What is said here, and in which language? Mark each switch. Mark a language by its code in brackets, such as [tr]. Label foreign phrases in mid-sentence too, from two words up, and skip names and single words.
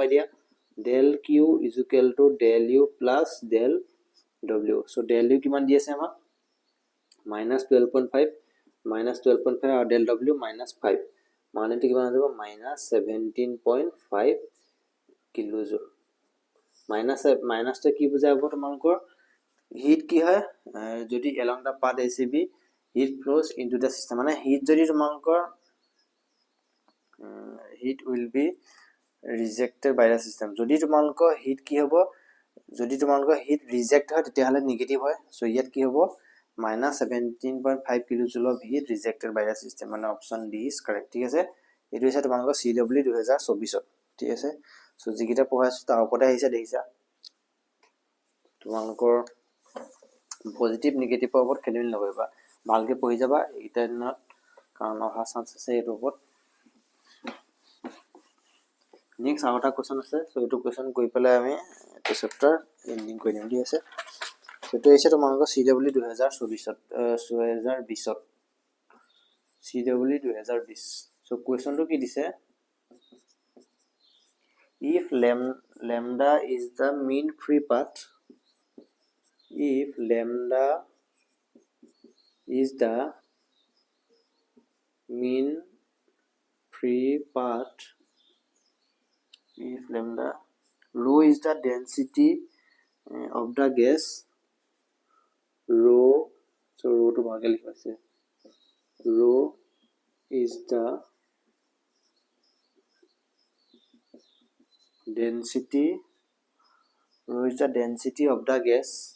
[as] দিয়া [en] del Q = del U plus del W [as] সো del U কিমান দি আছে আমাক -12.5 আৰু del W -5 মানেটো কিমান হৈ যাব -17.5 কিলোজুল মাইনাসটো কি বুজাব তোমালোকৰ হিট কি হয় যদি [en] along the path ACB heat flows into the system [as] মানে হিট যদি তোমালোকৰ [en] heat will be rejected by the system [as] যদি তোমালোকৰ হিট কি হ'ব যদি তোমালোকৰ [en] heat reject [as] হয় তেতিয়াহলে নেগেটিভ হয় সো ইয়াত কি হ'ব -17.5 কিলোজুল [en] of heat rejected by the system [as] মানে [en] option D is correct [as] ঠিক আছে এটো হৈছে তোমালোকৰ CW 2024 ঠিক আছে সো যিকিটা পঢ়াইছো তাৰ ওপৰতে আহিছে দেখিছা তোমালোকৰ [en] positive negative [as] ওপৰত খেলিমেলি নকৰিবা ভালকে পঢ়ি যাবা এটা দিনত কাৰণ অহা চান্স আছে এটো ওপৰত নেক্সট আউটা কোৱেশ্চন আছে সো এটো কোৱেশ্চন কৈ পেলাই আমি এটো [en] chapter ending [as] কৰি দিম ঠিক আছে এটো হৈছে তোমালোকৰ CW 2020 CW 2020 সো কোৱেশ্চনটো কি দিছে [en] if lambda is the [as] mean free path if lambda is the [en] mean free path if lambda rho is the density of the gas rho so rho to [as] ভাগে লিখা আছে [en] rho is the density of the gas